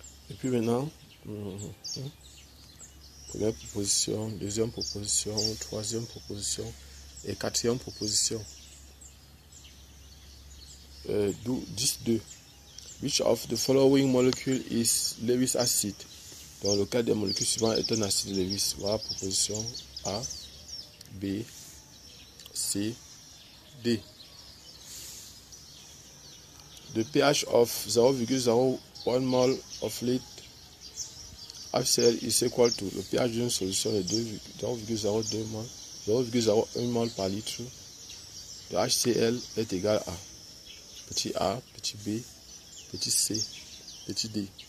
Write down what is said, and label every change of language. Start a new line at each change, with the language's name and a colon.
French: Et puis maintenant, première proposition, deuxième proposition, troisième proposition et quatrième proposition. 10.2.
English: Which of the following molecule is Lewis acid?
French: Dans le cas des molécules suivantes est un acide Lewis. Voilà proposition A, B, C, D.
English: The pH of 0,01 mol of lead HCl is equal to
French: le pH d'une solution de 0,02 mol, 0,01 mol par litre de HCl est égal à petit a, petit b, petit c, petit d.